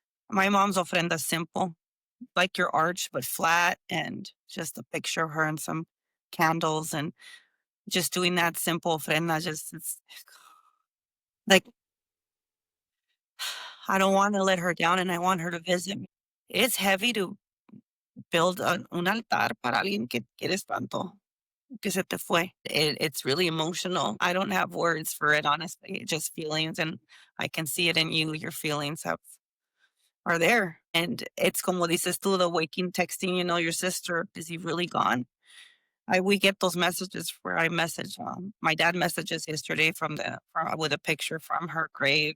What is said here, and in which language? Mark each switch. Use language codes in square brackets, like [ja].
[en] My mom's ofrenda is simple, like your arch, but flat and just a picture of her and some candles and just doing that simple ofrenda. Just it's like I don't want to let her down and I want her to visit me. It's heavy to build [es] un altar para alguien que quieres tanto, que se te fue. [en] It's really emotional. I don't have words for it, honestly, just feelings. And I can see it in you. Your feelings are there. And it's [es] como dices tú, [en] the waking texting, your sister, is he really gone? We get those messages where I message, my dad messages yesterday with a picture from her grave.